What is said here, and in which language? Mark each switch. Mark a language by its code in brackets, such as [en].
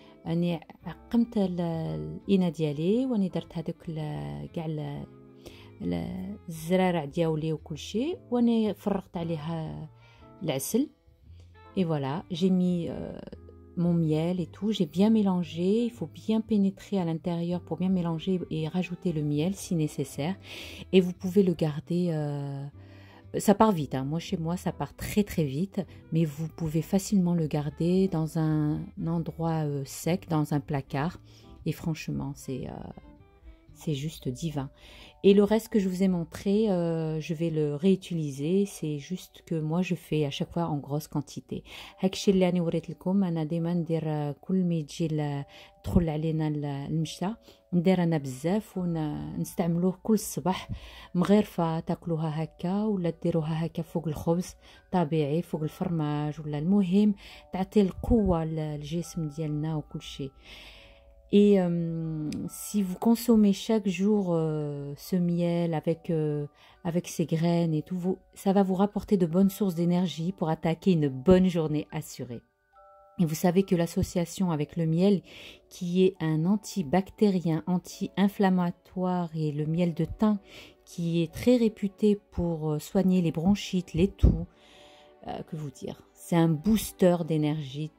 [ar] أنا عقمت الإناء ديالي وأنا درت هذوك كاع الزرارع ديالي وكل شيء وأنا فرغت عليها العسل. [fr] Et voilà, j'ai mis mon miel et tout, j'ai bien mélangé. Il faut bien pénétrer à l'intérieur pour bien mélanger et rajouter le miel si nécessaire. Et vous pouvez le garder, ça part vite, hein. Moi chez moi ça part très très vite, mais vous pouvez facilement le garder dans un endroit sec, dans un placard. Et franchement, c'est juste divin. Et le reste que je vous ai montré, je vais le réutiliser. C'est juste que moi je fais à chaque fois en grosse quantité. [ar] هاكشي اللي راني وريت لكم. انا ديما ندير كل ما يجي تدخل علينا المشتى ندير انا بزاف ونستعملوه كل الصباح مغرفه تاكلوها هكا ولا ديروها هكا فوق الخبز طبيعي فوق الفرماج ولا المهم تعطي القوه للجسم ديالنا وكل شيء. [fr] Et si vous consommez chaque jour ce miel avec ces graines et tout, ça va vous rapporter de bonnes sources d'énergie pour attaquer une bonne journée assurée. Et vous savez que l'association avec le miel, qui est un antibactérien, anti-inflammatoire, et le miel de thym, qui est très réputé pour soigner les bronchites, les toux, que vous dire, c'est un booster d'énergie.